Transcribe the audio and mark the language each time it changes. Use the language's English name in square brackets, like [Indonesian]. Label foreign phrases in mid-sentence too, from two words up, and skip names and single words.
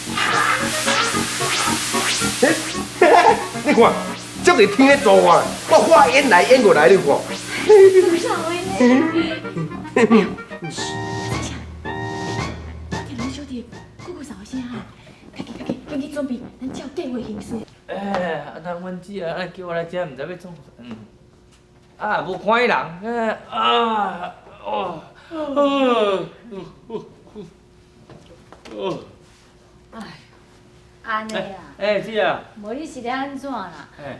[Min Nan Chinese] 你看，这个天咧做啊，我烟来烟过来，你看。稻草的呢？听咱小弟咕咕声哈，赶紧准备，咱照计划行事。那阮姊啊，叫我来遮，毋知要创啥。无看伊人，安尼啊，姊啊，无你是咧安怎啦？嘿